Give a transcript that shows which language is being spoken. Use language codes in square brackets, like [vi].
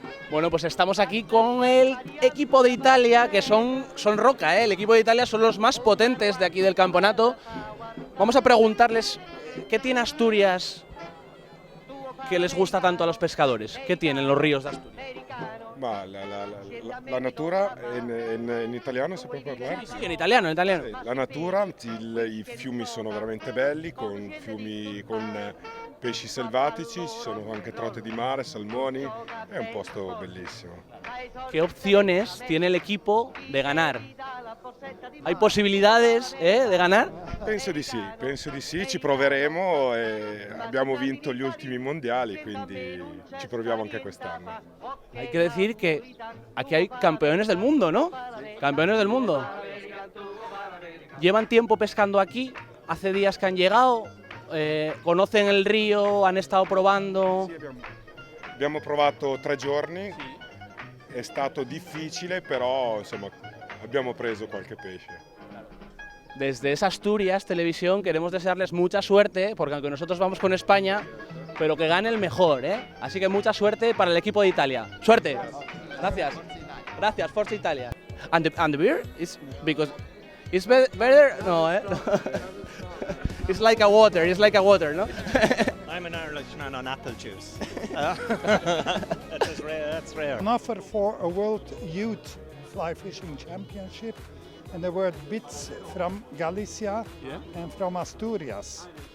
[es] Bueno, pues estamos aquí con el equipo de Italia, que son roca, ¿eh? El equipo de Italia son los más potentes de aquí del campeonato. Vamos a preguntarles qué tiene Asturias que les gusta tanto a los pescadores. ¿Qué tienen los ríos de Asturias? [it] La natura in italiano si può parlare? Sì, in italiano. La natura, i fiumi sono veramente belli, con pesci selvatici, ci sono anche trote di mare, salmoni, è un posto bellissimo. [es] ¿Qué opciones tiene el equipo de ganar? ¿Hay posibilidades de ganar? [it] Penso di sì, ci proveremo, abbiamo vinto gli ultimi mondiali, quindi ci proviamo anche quest'anno. [es] Hay que decir que aquí hay campeones del mundo, ¿no? Campeones del mundo. Llevan tiempo pescando aquí, hace días que han llegado, conocen el río, han estado probando. [it] Sì, abbiamo provato 3 giorni, è stato difficile, però insomma abbiamo preso qualche pesce. [es] Desde esa Asturias Televisión queremos desearles mucha suerte, porque aunque nosotros vamos con España, pero que gane el mejor, ¿eh? Así que mucha suerte para el equipo de Italia. ¡Suerte! Gracias. Gracias, Forza Italia. [en] And the beer is because it's better? No, ¿eh? It's like a water, no? I'm an Irishman on apple juice. That's rare. An offer for a World Youth Fly Fishing Championship, and there were bids from Galicia and from Asturias.